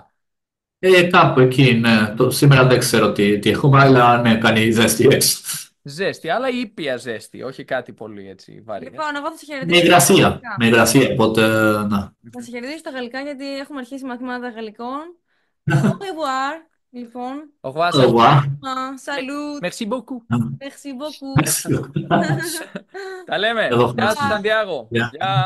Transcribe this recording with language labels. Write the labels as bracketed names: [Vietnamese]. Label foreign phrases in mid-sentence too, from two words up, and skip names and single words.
[Greek] Κάπου εκεί, ναι. Σήμερα δεν ξέρω τι έχουμε, αλλά ναι, κάνει ζέστη έτσι. Ζέστη, αλλά ήπια ζέστη, όχι κάτι πολύ έτσι βαρύ. Λοιπόν, εγώ θα σε Με χαιρετήσω. υγρασία. Με υγρασία, οπότε να. Θα σε χαιρετήσω στα γαλλικά γιατί έχουμε αρχίσει μαθήματα γαλλικών. [French] Au revoir, λοιπόν. Au revoir. Au revoir. Salut. Merci beaucoup. Merci beaucoup. [Greek] Τα λέμε. Εγώ Γεια σου, Σαντιάγο. Γεια. Γεια.